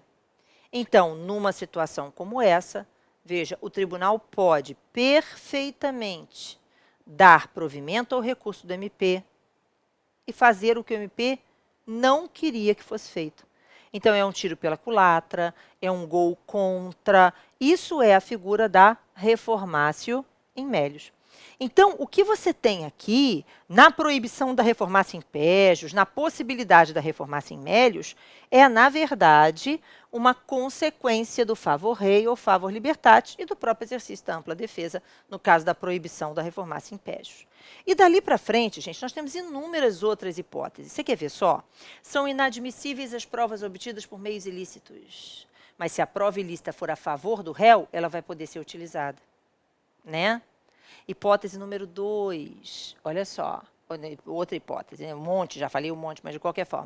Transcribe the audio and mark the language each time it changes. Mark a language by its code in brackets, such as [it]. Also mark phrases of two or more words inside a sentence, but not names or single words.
[pt] Então, numa situação como essa, veja, o tribunal pode perfeitamente dar provimento ao recurso do MP e fazer o que o MP não queria que fosse feito. Então, é um tiro pela culatra, é um gol contra. Isso é a figura da [la] reformatio in melius. [pt] Então, o que você tem aqui, na proibição da [la] reformatio in pejus, [pt] na possibilidade da [la] reformatio in melius, [pt] é, na verdade, uma consequência do [la] favor rei [pt] ou [la] favor libertatis [pt] e do próprio exercício da ampla defesa, no caso da proibição da [la] reformatio in pejus. [pt] E dali para frente, gente, nós temos inúmeras outras hipóteses. Você quer ver só? São inadmissíveis as provas obtidas por meios ilícitos. Mas se a prova ilícita for a favor do réu, ela vai poder ser utilizada, né? Hipótese número 2, olha só, outra hipótese, um monte, já falei um monte, mas de qualquer forma.